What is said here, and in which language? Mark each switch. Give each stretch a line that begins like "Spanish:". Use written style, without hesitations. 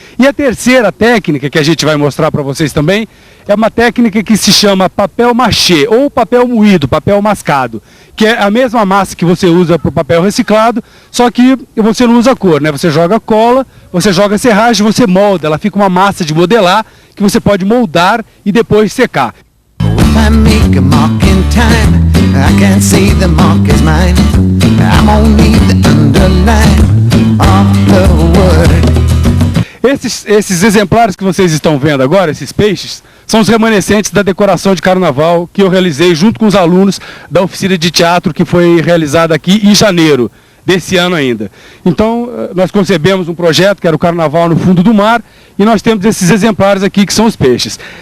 Portuguese: E a terceira técnica que a gente vai mostrar para vocês também é uma técnica que se chama papel machê, ou papel moído, papel mascado, que é a mesma massa que você usa para o papel reciclado, só que você não usa cor, né? Você joga cola, você joga serragem, você molda, ela fica uma massa de modelar que você pode moldar e depois secar.
English: I make a mark in time, I can't say the mark is mine, I'm only the underline of the word.
Portuguese: Esses exemplares que vocês estão vendo agora, esses peixes, são os remanescentes da decoração de carnaval que eu realizei junto com os alunos da oficina de teatro que foi realizada aqui em janeiro desse ano ainda. Então, nós concebemos um projeto que era o Carnaval no Fundo do Mar e nós temos esses exemplares aqui que são os peixes.